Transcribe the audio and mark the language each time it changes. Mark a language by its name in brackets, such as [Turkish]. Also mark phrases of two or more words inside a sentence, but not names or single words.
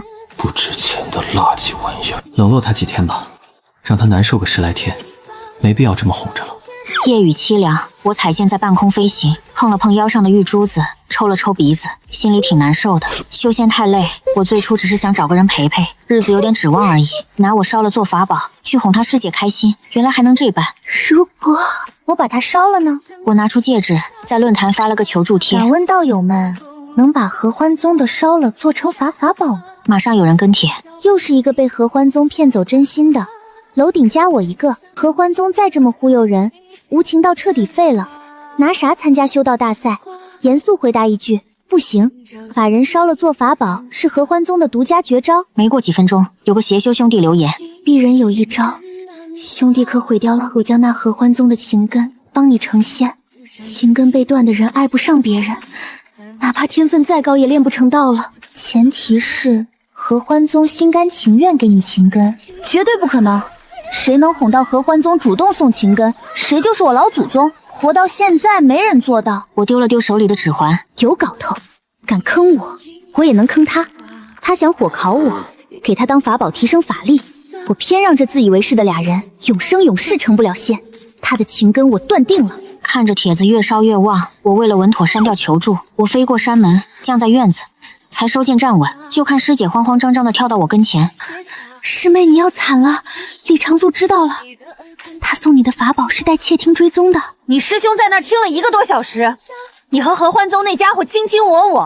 [Chinese] 不值錢的垃圾玩意兒。冷落他幾天吧，讓他難受個10來天，沒必要這麼哄着了。夜雨凄涼，我彩劍在半空飛行，碰了碰腰上的玉珠子，抽了抽鼻子，心裡挺難受的。修仙太累，我最初只是想找個人陪陪，日子有點指望而已。拿我燒了做法寶，去哄他師姐開心，原來還能這般。如果我把它燒了呢？我拿出戒指，在論壇發了個求助帖。敢問道友們，能把合歡宗的燒了做成法寶嗎？馬上有人跟帖，又是一個被合歡宗騙走真心的。樓頂加我一個，合歡宗再這麼忽悠人，無情道徹底廢了。拿啥參加修道大賽？嚴肅回答一句，不行。把人燒了做法寶是合歡宗的獨家絕招。沒過幾分鐘，有個邪修兄弟留言： 鄙人有一招，兄弟可毀掉了我將那合歡宗的情根，幫你成仙。情根被斷的人愛不上別人，哪怕天分再高也練不成道了。前提是合歡宗心甘情願給你情根，絕對不可能。誰能哄到合歡宗主動送情根，誰就是我老祖宗。活到現在沒人做到。我丟了丟手裡的指環，有搞頭，敢坑我，我也能坑他。他想火烤我，給他當法寶提升法力，我偏讓這自以為是的倆人永生永世成不了仙。他的情根我斷定了。看着帖子越燒越旺，我為了穩妥刪掉求助，我飛過山門，降在院子，才收劍站穩，就看師姐慌慌張張地跳到我跟前。師妹，你要慘了，李長祖知道了，他送你的法寶是帶竊聽追蹤的。你師兄在那兒聽了1個多小時，你和合歡宗那家伙卿卿我我。